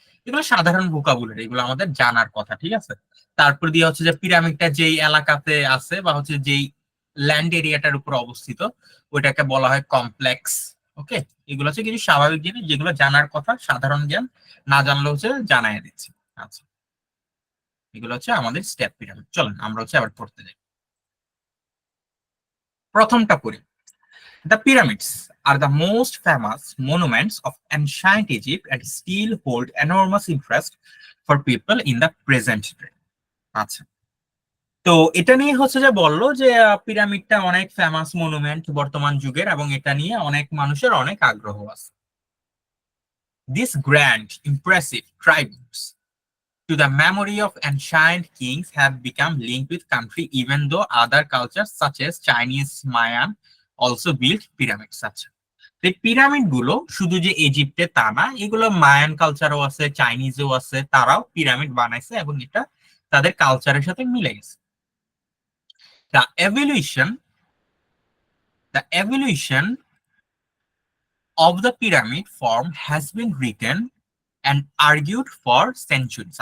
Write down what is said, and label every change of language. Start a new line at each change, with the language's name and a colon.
Bangla: এগুলো সাধারণ ভোকাবুলারি, এগুলো আমাদের জানার কথা, ঠিক আছে। তারপর দিয়ে হচ্ছে যে পিরামিডটা যেই এলাকাতে আছে বা হচ্ছে যেই ল্যান্ড এরিয়াটার উপর অবস্থিত ওইটাকে বলা হয় কমপ্লেক্স। ওকে, এগুলো হচ্ছে কিছু স্বাভাবিক জিনিস যেগুলো জানার কথা, সাধারণ জ্ঞান, না জানলে হচ্ছে জানাই দিচ্ছি। আচ্ছা, এগুলো হচ্ছে আমাদের স্টেপ পিরামিড। চলেন আমরা হচ্ছে আবার পড়তে যাই। প্রথমটা পড়ি।
English: The pyramids are the most famous monuments of ancient Egypt and still hold enormous interest for people in the present day.
Bangla: আচ্ছা, তো এটা নিয়ে হচ্ছে যে বললো যে পিরামিডটা অনেক ফেমাস মনুমেন্ট বর্তমান যুগের এবং এটা নিয়ে অনেক মানুষের অনেক আগ্রহ আছে।
English: These grand, impressive tributes to the memory of ancient kings have become linked with country even though other cultures such as Chinese Mayan also built pyramids.
Bangla: আচ্ছা, এই পিরামিড গুলো শুধু যে ইজিপ্টে তা না, এগুলো মায়ান কালচারও আছে, চাইনিজও আছে, তারাও পিরামিড বানাইছে এবং এটা তাদের কালচারের সাথে মিলে গেছে।
English: The evolution the evolution of the pyramid form has been written and argued for centuries.